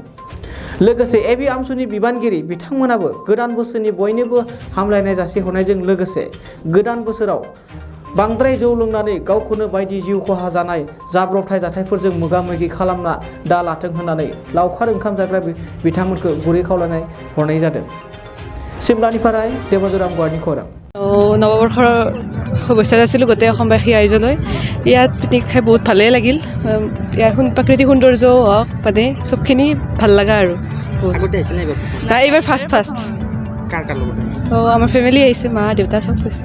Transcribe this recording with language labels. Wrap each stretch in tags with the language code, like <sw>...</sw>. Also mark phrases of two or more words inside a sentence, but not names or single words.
<brx>लोगोसे एबि आमसुनि बिबानगिरि बिथांमोनाबो गोदान बोसोरनि बयनोबो हामलायनाय जासिहरनायजों लोगोसे गोदान बोसोराव बांद्राय जौ लोंनानै गावखौनो बायदि जिउ खहा जानाय जाब्रबथाय जाथायफोरजों मोगा मोगि खालामना दा लाथों होननानै लावखार ओंखाम जाग्रा बिथांमोनखौ गुरै खावलायनाय हरनाय जादों। सिमलानिफ्राय देबजराम गुवारनि खौरां।</brx> <as>নৱবৰ্ষৰ শুভেচ্ছা যাচিলোঁ গোটেই অসমবাসী ৰাইজলৈ। ইয়াত পিকনিক খাই বহুত ভালেই লাগিল। ইয়াৰ প্ৰাকৃতিক সৌন্দৰ্যও হওক মানে চবখিনি ভাল লগা আৰু নাই এইবাৰ ফাৰ্ষ্ট আমাৰ ফেমিলি আহিছে, মা দেউতা চব গৈছে।</as>